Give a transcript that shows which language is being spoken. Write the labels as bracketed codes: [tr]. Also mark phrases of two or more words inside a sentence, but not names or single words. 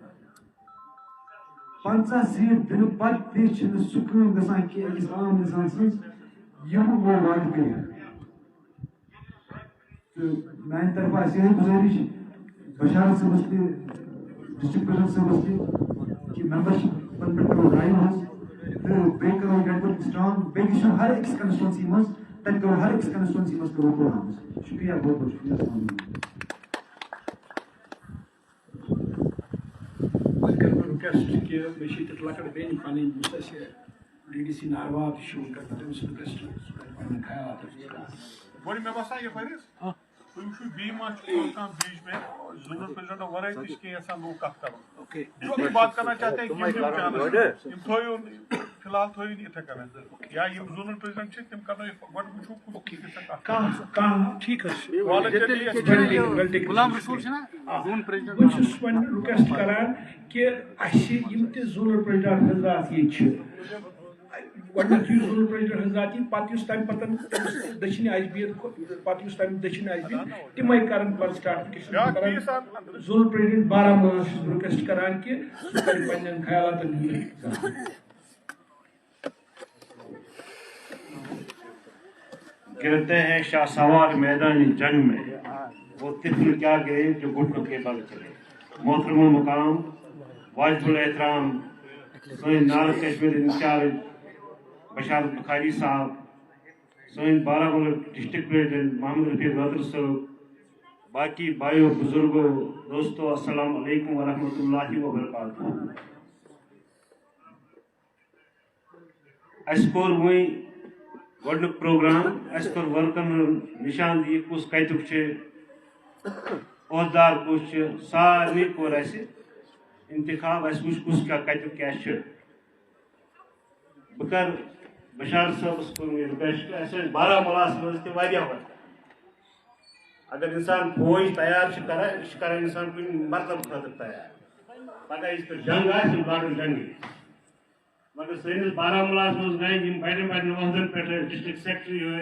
[ks] 50 سیٖٹ دِنہٕ پتہٕ تہِ چھِنہٕ سُہ کٲم گژھان کینٛہہ أکِس عام اِنسان سٕنٛز یِم وۄنۍ وعدٕ کٔرِتھ تہٕ میانہِ طرفہٕ آسہِ یِہے گُزٲرِش بشارت صٲبس تہِ [en] district president [ks] صٲبس تہِ کہ ممبرشپن پٮ۪ٹھ کرو ڈرایو حظ تہٕ بیٚیہِ کرو [en] network strong [ks] بیٚیہِ چھُ ہر أکِس کنسٹچوینسی منٛز تتہِ کرو ہر أکِس کنسٹچوینسی منٛز کرو پروگرام شُکریہ [ur] بہت بہت شُکریہ [ar] السلام علیکم [ks] رِکویسٹ کہ مےٚ چھِ ییٚتٮ۪تھ لۄکٕٹ بیٚنہِ پنٕنۍ یُس اَسہِ ڈی ڈی سی ناروا تہِ چھُ وٕنکٮ۪ن تٔمِس رِکویسٹ سُہ کرِ پنٕنۍ خیالات گۄڈٕ مےٚ باسان یپٲرۍ حظ تُہۍ وٕچھِو بیٚیہِ ما چھُ کانٛہہ [ur] بیچ میں [en] zonal president [ks] ورٲے تہِ چھِ کینٛہہ یژھان لوٗکھ کتھ کرُن [ur] جو بھی بات کرنا چاہتے ہیں [ks] یِم تھٲیِو فی الحال تھٲیِو نہٕ یِتھے کٔنۍ یا یِم [en] zonal president [ks] چھِ تِم کرنٲیِو گۄڈٕ وٕچھو کُس کانٛہہ ٹھیٖک حظ چھُ بہٕ چھُس وۄنۍ رِکویسٹ کران کہ اَسہِ یِم تہِ [en] zonal president [ks] حضرات ییٚتہِ چھِ گۄڈٕنیٚتھ یُس [en] zonal president [ks] حضرات یی پتہٕ یُس تمہِ پتہٕ تٔمِس دٔچھِنہِ آسہِ بِہِتھ پتہٕ یُس تمہِ دٔچھِنہِ آسہِ بِہِتھ تِمے کرن پتہٕ سٹاٹفِکیشن کران [en] zonal president [ks] بارہمولہ چھُس بہٕ رِکویسٹ کران کہ سُہ کرِ پننٮ۪ن خیالاتن ہُنٛد [ur] کہتے ہیں شاہ سوار میدان جنگ میں وہ طفل کیا گئے جو گھٹنوں کے بل چلے محترم المقام واجب الاحترام سن نارتھ کشمیر انچارج بشارت بخاری صاحب سن بارہمولہ [en] district president [ur] محمد رفیع رودر صاحب باقی بھائیوں بزرگوں دوستوں [ar] السلام علیکم ورحمۃ اللہ وبرکاتہ [ks] اس کور وی گۄڈنیُک پروگرام اَسہِ کوٚر ورکن نشان دی کُس کتیُک چھُ عہدار کُس چھُ سارنٕے کوٚر اَسہِ انتخاب اَسہِ وٕچھ کُس کتیُک کیٛاہ چھُ بہٕ کرٕ بشارت صٲبس کوٚر مےٚ رِکویسٹ اَسہِ ٲسۍ بارہمولاہس منٛز تہِ واریاہ وقت اگر انسان فوج تیار چھُ کران یہِ چھُ کران انسان کُنہِ مطلب خٲطرٕ تیار پگاہ یِتھ پٲٹھۍ جنگ آسہِ یِم لاگن جنگی مگر سٲنِس بارہمولاہس منٛز گٔے یِم بڑٮ۪ن بڑٮ۪ن عہدن پٮ۪ٹھ ٲسۍ [en] district secretary